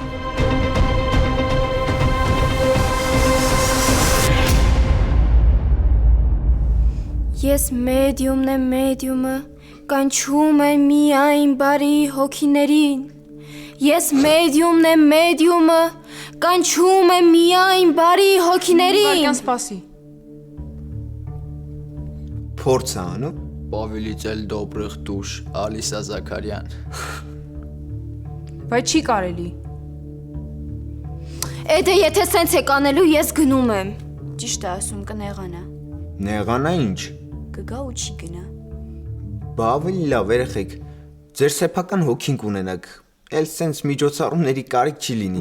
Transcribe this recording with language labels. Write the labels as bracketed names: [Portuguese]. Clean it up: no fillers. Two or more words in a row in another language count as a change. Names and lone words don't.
[Armenian] Ես մեդիումը, կանչում եմ միայն բարի հոգիներին։ Ես մեդիումը, կանչում եմ միայն բարի հոգիներին։ Վարկյան սպասի։ Փորձ է անում։ [Russian] Повелитель добрых душ Ալիսա Զաքարյան։ [Armenian] Բայց չի կարելի։ Էդե եթե սենց եք անելու, ես գնում եմ։ Ճիշտ է ասում, կնեղանա։ Նեղանա ինչ։ Կգա ու չի գնա։ Բա ավելի լավ երեխեք, ձեր սեփական հոգին կունենաք, էլ սենց միջոցառումների կարիք չի լինի։